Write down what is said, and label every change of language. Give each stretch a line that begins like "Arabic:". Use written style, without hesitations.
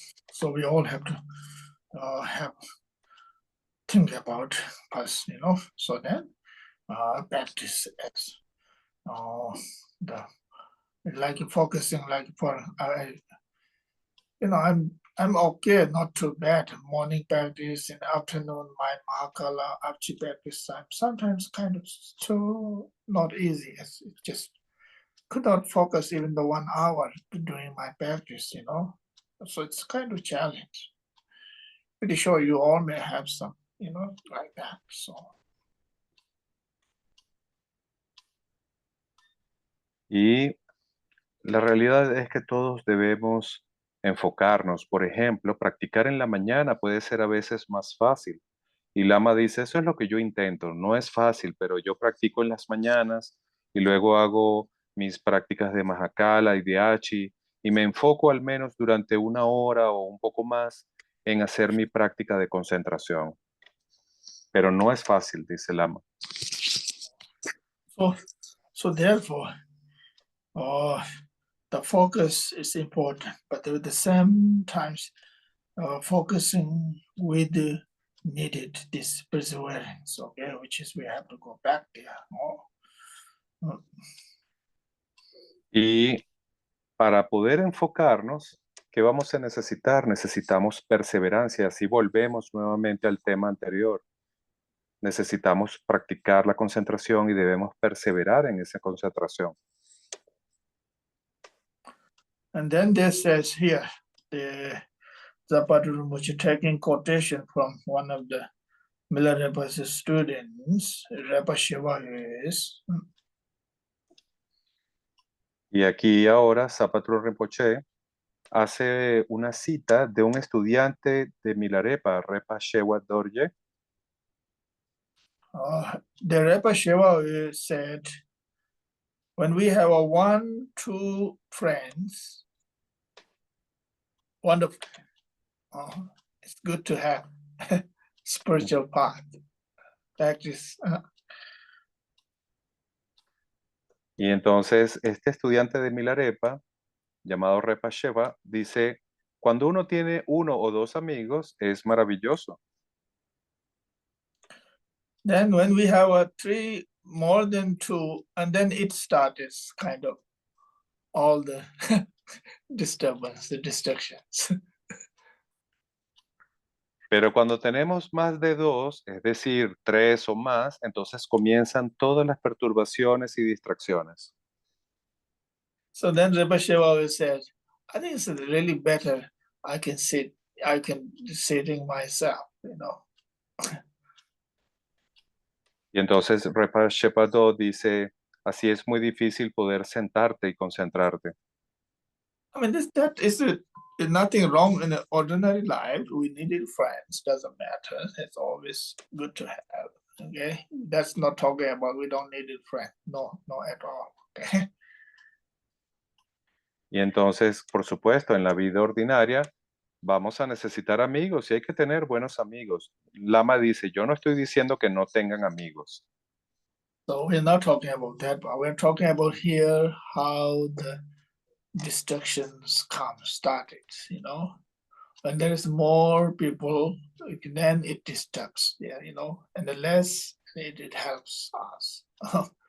English: So we all have to have think about us, you know, so then practice as the like focusing like for you know, I'm okay, not too bad. Morning practice in afternoon, mind mahakala, archi practice time. Sometimes kind of too not easy. It's just could not focus even the 1 hour doing my practice, you know. So it's kind of challenge. Pretty sure you all may have some, you know, like that. So
Spanish: Y la realidad es que todos debemos enfocarnos. Por ejemplo, practicar en la mañana puede ser a veces más fácil. Y Lama dice, eso es lo que yo intento. No es fácil, pero yo practico en las mañanas y luego hago mis prácticas de Mahakala y de Achi y me enfoco al menos durante 1 hora o un poco más en hacer mi práctica de concentración. Pero no es fácil, dice Lama.
English: so therefore the focus is important, but at the same times focusing with the needed this perseverance, okay, which is we have to go back there.
Spanish: Y para poder enfocarnos, ¿qué vamos a necesitar? Necesitamos perseverancia. Así volvemos nuevamente al tema anterior. Necesitamos practicar la concentración y debemos perseverar en esa concentración.
English: And then this says here, the Zapata Rinpoche taking quotation from one of the Milarepa's students, Repa Shiva is,
Spanish: Y aquí ahora Zapatro Rinpoche hace una cita de un estudiante de Milarepa, Repa Shewa Dorje,
English: the Repa Shiva said, when we have a 1-2 friends, wonderful, it's good to have spiritual path. Practice.
Spanish: y entonces este estudiante de Milarepa, llamado Repa Sheva, dice, cuando uno tiene 1 o 2 amigos, es maravilloso.
English: Then when we have a 3 more than 2, and then it starts kind of all the disturbance, the distractions.
Spanish: Pero cuando tenemos más de 2, es decir, 3 o más, entonces comienzan todas las perturbaciones y distracciones.
English: So then Rebbe Shiva said, I think it's really better I can sitting myself, you know.
Spanish: Y entonces Repa Shepado dice, así es muy difícil poder sentarte y concentrarte.
English: I mean, that is nothing wrong in an ordinary life. We needed friends, doesn't matter. It's always good to have. Okay, that's not talking about we don't need a friend. No, no at all. Okay.
Spanish: Y entonces, por supuesto, en la vida ordinaria vamos a necesitar amigos y hay que tener buenos amigos. Lama dice, yo no estoy diciendo que no tengan amigos.
English: So we're not talking about that, but we're talking about here how the distractions started, you know. When there is more people, then it disturbs, yeah, you know, and the less it helps us.